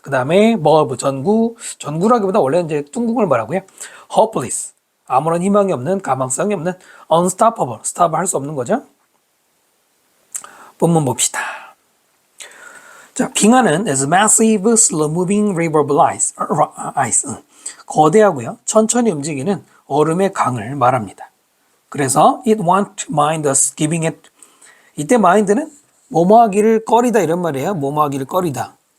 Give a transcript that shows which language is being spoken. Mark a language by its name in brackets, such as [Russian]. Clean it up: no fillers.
[Korean] 그 다음에 버브, 전구라기보다 원래 이제 뚱궁을 말하고요. hopeless, 아무런 희망이 없는, 가망성이 없는. unstoppable, 스탑을 할 수 없는 거죠. 본문 봅시다. 자, 빙하는 [English] as massive, slow-moving river ice. [Korean] 거대하고요, 천천히 움직이는 얼음의 강을 말합니다. 그래서 [English] it won't mind us giving it. [Korean] 이때 mind는 뭐뭐하기를 꺼리다 이런 말이에요. 뭐뭐하기를 꺼리다.